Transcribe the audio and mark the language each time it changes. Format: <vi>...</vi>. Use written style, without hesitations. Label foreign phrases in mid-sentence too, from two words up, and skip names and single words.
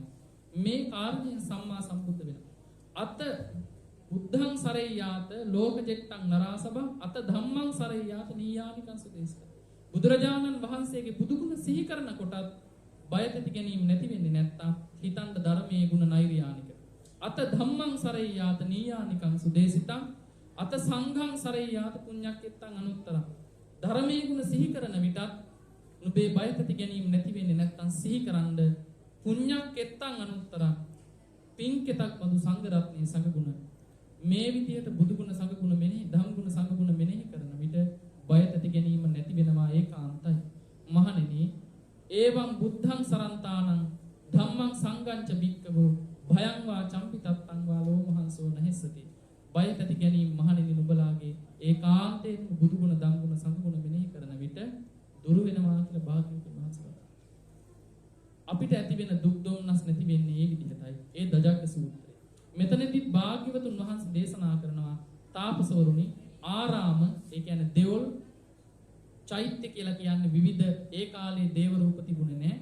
<si>මේ කාරණේ සම්මා සම්බුද්ධ වෙනවා.</si> <pi>අත බුද්ධං සරේයාත ලෝකජෙට්ටං නරාසබං අත ධම්මං සරේයාත නීයානිකං සුදේශක.</pi> <si>බුදුරජාණන් වහන්සේගේ බුදුගුණ සිහි කරන කොටත් බය තැති ගැනීම නැති වෙන්නේ නැත්තම් හිතන්න ධර්මයේ ගුණ නෛර්යානික.</si> <pi>අත ධම්මං සරේයාත නීයානිකං සුදේශිතං අත සංඝං සරේයාත පුඤ්ඤක්කෙත්තං අනුත්තරං.</pi> <si>ධර්මයේ ගුණ සිහි කරන විටත් නුඹේ බය තැති ගැනීම නැති වෙන්නේ නැත්තම් සිහි කරන්ඩ</si> <pi>පුඤ්ඤක්කෙත්තං අනුත්තරං.</pi> <si>පින්කෙතක් බඳු සංඝ රත්නයේ සංඝ ගුණ මේ විදියට බුදු ගුණ සංඝ ගුණ මෙනෙහි ධම් ගුණ සංඝ ගුණ මෙනෙහි කරන විට බය තැති ගැනීම නැති වෙනවා ඒකාන්තයි.</si> <pi>මහණෙනි එවං බුද්ධං සරන්තානං ධම්මං සංගංච භික්ඛවෝ භයං වා චම්පිතත්තං වා ලෝමහංසෝ නහිස්සති.</pi> <si>බය ඇති ගැනීම මහණෙනි නුඹලාගේ ඒකාන්තයෙන් බුදුගුණ ධම්ගුණ සංගුණ මෙනෙහි කරන විට දුරු වෙනවා කියලා භාග්‍යවතුන් වහන්සේ අපිට ඇති වෙන දුක් දුම්නස් නැති වෙන්නේ මේ විදිහටයි. ඒ දජග්ග සූත්‍රය. මෙතනදී භාග්‍යවතුන් වහන්සේ දේශනා කරනවා තාපසවරුනි ආරාම ඒ කියන්නේ දෙවොල් චෛත්‍ය කියලා කියන්නේ විවිධ ඒ කාලේ දේව රූප තිබුණේ නැහැ.</si>